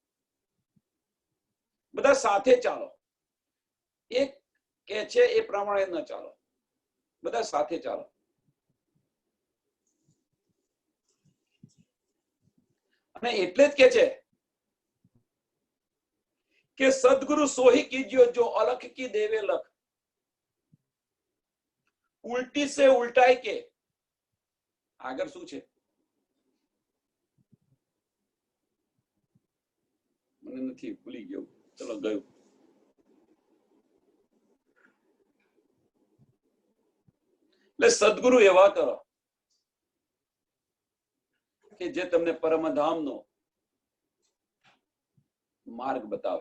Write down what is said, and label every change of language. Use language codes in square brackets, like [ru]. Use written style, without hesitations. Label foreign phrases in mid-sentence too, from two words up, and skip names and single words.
[gu] બધા સાથે ચાલો. એક કે છે એ પ્રમાણે ન ચાલો, બધા સાથે ચાલો. અને એટલે જ કે છે કે [hi] सदगुरु सोही કીजियो जो अलख की देवे लख, उल्टी से उल्टाई के. [gu] આગળ શું છે મને નથી, ભૂલી ગયો. ચલો ગયું. એટલે સદગુરુ એવા કરો કે જે તમને પરમધામનો માર્ગ બતાવે.